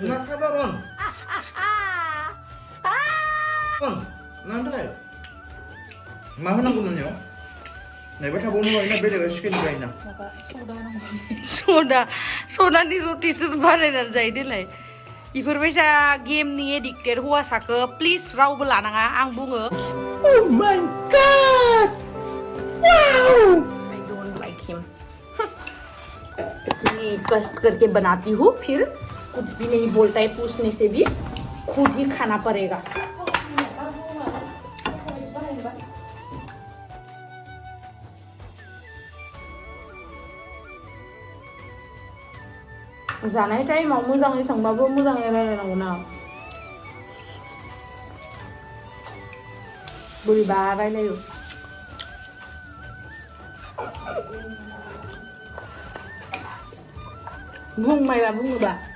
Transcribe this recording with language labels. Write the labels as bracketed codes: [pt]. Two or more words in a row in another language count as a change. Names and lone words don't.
[brx] मा खालामोन मानि थाखाय मा होनांगौ नोंनियाव नायबा थाबावनो हायोना बेलेगा सिकेन गायोना सदानि रुटिसो बानायनानै जायो देलाय इफोरबायसा गेमनि एडिक्टेड हौवासाखौ प्लिज रावबो लानाङा आं बुङो [en] Oh my god! Wow! I don't like him. [hi] इतनी कष्ट करके बनाती हूँ फिर कुछ भी नहीं बोलता है पूछने से भी खुद ही खाना पड़ेगा [brx] जानाय टाइमाव मोजाङै संबाबो मोजाङै रायलायनांगौ ना बोरैबा रायलायो बुंबायबा बुङोबा